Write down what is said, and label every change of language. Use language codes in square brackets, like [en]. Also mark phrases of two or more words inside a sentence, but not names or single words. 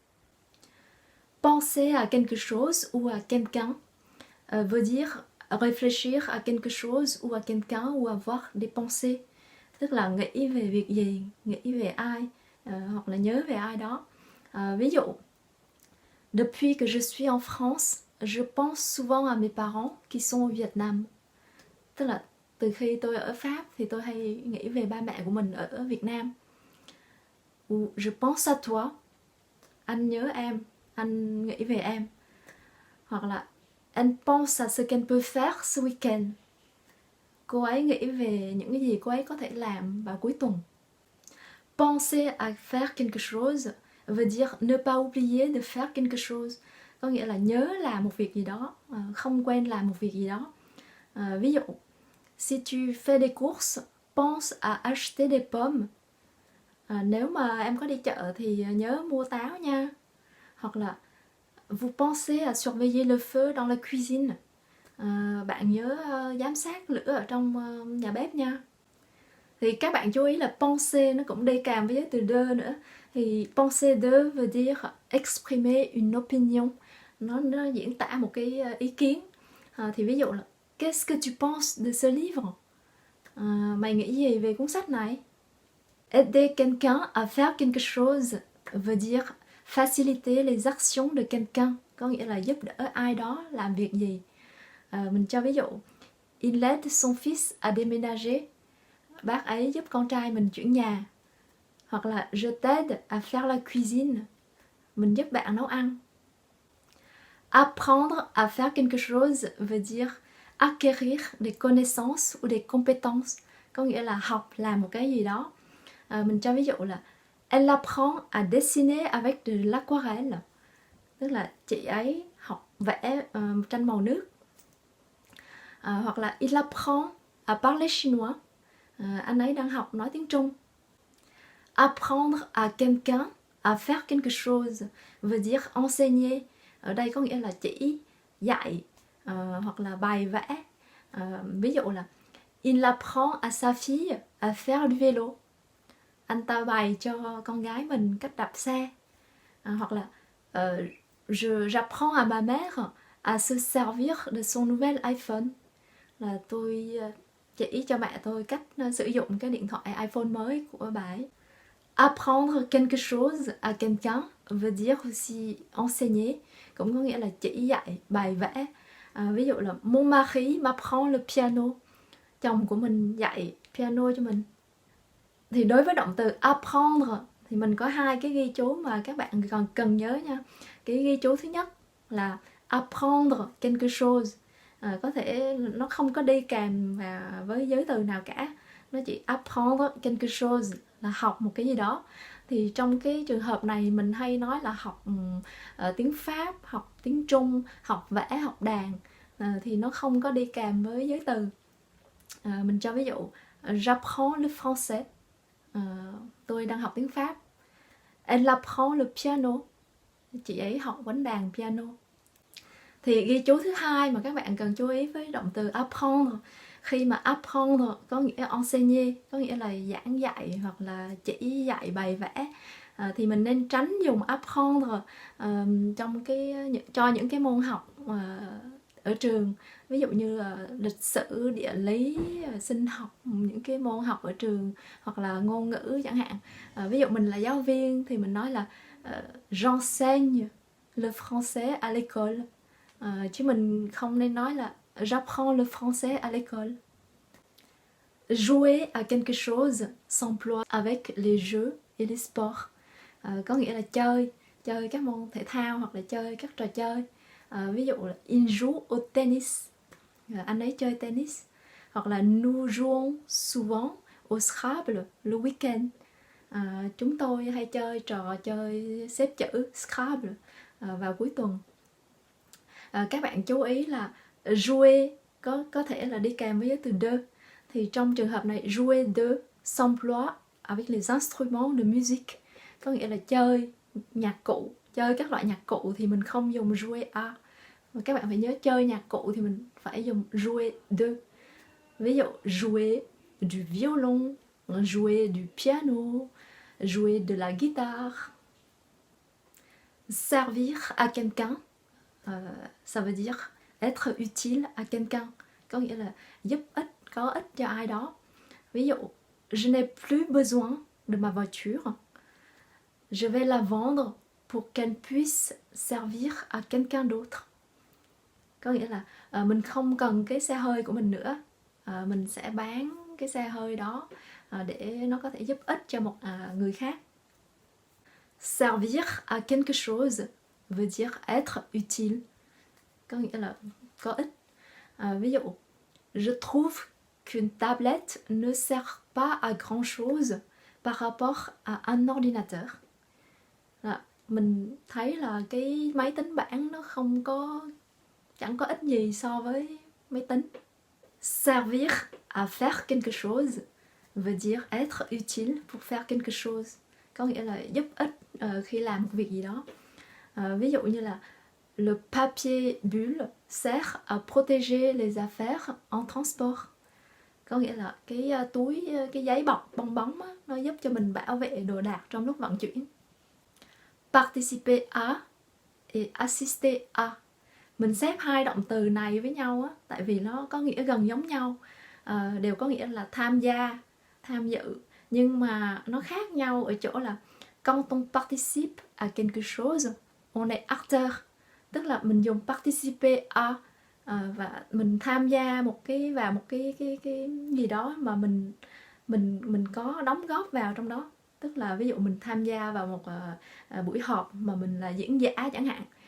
[fr] Penser à quelque chose ou à quelqu'un veut dire réfléchir à quelque chose ou à quelqu'un ou avoir des pensées, [vi] tức là nghĩ về việc gì, nghĩ về ai, hoặc là nhớ về ai đó. Ví dụ, [fr] depuis que je suis en France, je pense souvent à mes parents qui sont au Vietnam. [vi] Tức là từ khi tôi ở Pháp thì tôi hay nghĩ về ba mẹ của mình ở Việt Nam. [fr] Ou je pense à toi, [vi] anh nhớ em, anh nghĩ về em. Hoặc là [fr] elle pense à ce qu'elle peut faire ce week-end. [vi] Cô ấy nghĩ về những cái gì cô ấy có thể làm vào cuối tuần. [fr] Penser à faire quelque chose veut dire ne pas oublier de faire quelque chose. [vi] Có nghĩa là nhớ làm một việc gì đó, không quên làm một việc gì đó. Ví dụ, [fr] si tu fais des courses, pense à acheter des pommes. [vi] Nếu mà em có đi chợ thì nhớ mua táo nha. Hoặc là [fr] vous pensez à surveiller le feu dans la cuisine. [vi] Bạn nhớ giám sát lửa ở trong nhà bếp nha. Thì các bạn chú ý là penser nó cũng đi kèm với từ de nữa. [fr] Thì penser de veut dire exprimer une opinion. [vi] Nó diễn tả một cái ý kiến. Thì ví dụ là [fr] qu'est-ce que tu penses de ce livre? [vi] Mày nghĩ gì về cuốn sách này? [fr] Aider quelqu'un à faire quelque chose veut dire faciliter les actions de quelqu'un, [vi] có nghĩa là giúp đỡ ai đó làm việc gì. Mình cho ví dụ, [fr] il aide son fils à déménager, [vi] bác ấy giúp con trai mình chuyển nhà. Hoặc là [fr] je t'aide à faire la cuisine, [vi] mình giúp bạn nấu ăn. [fr] Apprendre à faire quelque chose veut dire acquérir des connaissances ou des compétences, [vi] có nghĩa là học làm một cái gì đó. Mình cho ví dụ là [fr] elle apprend à dessiner avec de l'aquarelle, [vi] tức là chị ấy học vẽ tranh màu nước. Hoặc là [fr] il apprend à parler chinois, [vi] anh ấy đang học nói tiếng Trung. [fr] Apprendre à quelqu'un à faire quelque chose veut dire enseigner, [vi] ở đây có nghĩa là chỉ dạy hoặc là bài vẽ. Ví dụ là [fr] il apprend à sa fille à faire du vélo, [vi] anh ta bày cho con gái mình cách đạp xe. Hoặc là [fr] j'apprends à ma mère à se servir de son nouvel iPhone, [vi] là tôi chỉ cho mẹ tôi cách sử dụng cái điện thoại iPhone mới của bà ấy. [fr] Apprendre quelque chose à quelqu'un veut dire aussi enseigner, [vi] cũng có nghĩa là chỉ dạy, bài vẽ. Ví dụ là [fr] mon mari m'apprend le piano, [vi] chồng của mình dạy piano cho mình. Thì đối với động từ apprendre thì mình có hai cái ghi chú mà các bạn còn cần nhớ nha. Cái ghi chú thứ nhất là [fr] apprendre quelque chose, [vi] có thể nó không có đi kèm với giới từ nào cả, nó chỉ [fr] apprendre quelque chose [vi] là học một cái gì đó. Thì trong cái trường hợp này mình hay nói là học tiếng Pháp, học tiếng Trung, học vẽ, học đàn, thì nó không có đi kèm với giới từ. Mình cho ví dụ, [fr] j'apprends le français, [vi] tôi đang học tiếng Pháp. [fr] Elle apprend le piano, [vi] chị ấy học đánh đàn piano. Thì ghi chú thứ hai mà các bạn cần chú ý với động từ apprendre. Khi mà apprendre có nghĩa enseigner, có nghĩa là giảng dạy hoặc là chỉ dạy bày vẽ, thì mình nên tránh dùng apprendre trong cho những cái môn học ở trường. Ví dụ như là lịch sử, địa lý, sinh học, những cái môn học ở trường, hoặc là ngôn ngữ chẳng hạn. Ví dụ mình là giáo viên thì mình nói là [fr] j'enseigne le français à l'école, [vi] chứ mình không nên nói là [fr] j'apprends le français à l'école. Jouer à quelque chose s'emploie avec les jeux et les sports, [vi] có nghĩa là chơi các môn thể thao hoặc là chơi các trò chơi. Ví dụ là [fr] il joue au tennis, [vi] anh ấy chơi tennis. Hoặc là [fr] nous jouons souvent au Scrabble le week-end, [vi] chúng tôi hay chơi trò chơi xếp chữ Scrabble vào cuối tuần. Các bạn chú ý là jouer có thể là đi kèm với giới từ de. Thì trong trường hợp này, [fr] jouer de s'emploie avec les instruments de musique, [vi] có nghĩa là chơi nhạc cụ, chơi các loại nhạc cụ thì mình không dùng [fr] jouer à. [vi] Mà các bạn phải nhớ, chơi nhạc cụ thì mình phải dùng [fr] jouer de. [vi] Ví dụ [fr] jouer du violon, jouer du piano, jouer de la guitare. Servir à quelqu'un, ça veut dire être utile à quelqu'un, [vi] có nghĩa là giúp ích, có ích cho ai đó. Ví dụ, [fr] je n'ai plus besoin de ma voiture, je vais la vendre pour qu'elle puisse servir à quelqu'un d'autre. [vi] Có nghĩa là mình không cần cái xe hơi của mình nữa, mình sẽ bán cái xe hơi đó để nó có thể giúp ích cho một người khác. [fr] Servir à quelque chose veut dire être utile, [vi] có nghĩa là có ích. Ví dụ, [fr] je trouve qu'une tablette ne sert pas à grand chose par rapport à un ordinateur. [vi] Mình thấy là cái máy tính bảng nó chẳng có ích gì so với máy tính. [fr] Servir à faire quelque chose veut dire être utile pour faire quelque chose, [vi] có nghĩa là giúp ích khi làm một việc gì đó. Ví dụ như là [fr] le papier bulle sert à protéger les affaires en transport, [vi] có nghĩa là cái túi, cái giấy bọc bong bóng á, nó giúp cho mình bảo vệ đồ đạc trong lúc vận chuyển. [fr] Participer à et assister à, [vi] mình xếp hai động từ này với nhau á, tại vì nó có nghĩa gần giống nhau, đều có nghĩa là tham gia, tham dự, nhưng mà nó khác nhau ở chỗ là [fr] quand on participe à quelque chose, on est acteur, [vi] tức là mình dùng [fr] participer à, [vi] và mình tham gia một cái gì đó mà mình có đóng góp vào trong đó. Tức là ví dụ mình tham gia vào một buổi họp mà mình là diễn giả chẳng hạn.